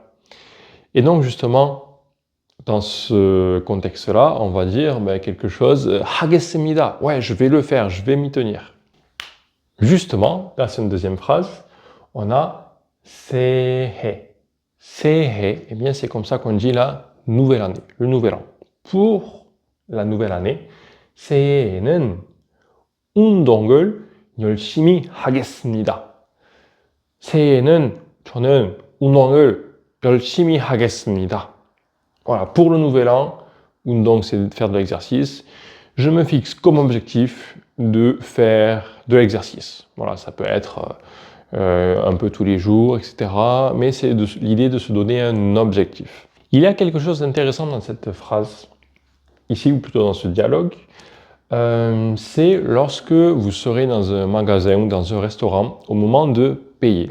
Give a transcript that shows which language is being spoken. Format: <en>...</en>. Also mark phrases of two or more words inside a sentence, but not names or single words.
<fr>Et donc justement, dans ce contexte-là, on va dire quelque chose, 하겠습니다, ouais, je vais le faire, je vais m'y tenir. Justement, là c'est une deuxième phrase, on a 새해.</fr> <ko>새해,</ko> <fr>eh bien c'est comme ça qu'on dit la nouvelle année, le nouvel an. Pour la nouvelle année,</fr> <ko>새해에는 운동을 열심히 하겠습니다. 새해에는 저는 운동을 열심히 하겠습니다.</ko> <fr>Voilà, pour le nouvel an, 운동 c'est de faire de l'exercice, je me fixe comme objectif de faire de l'exercice. Voilà, ça peut être un peu tous les jours, etc. Mais c'est l'idée de se donner un objectif. Il y a quelque chose d'intéressant dans cette phrase, ici ou plutôt dans ce dialogue, c'est lorsque vous serez dans un magasin ou dans un restaurant au moment de payer.</fr>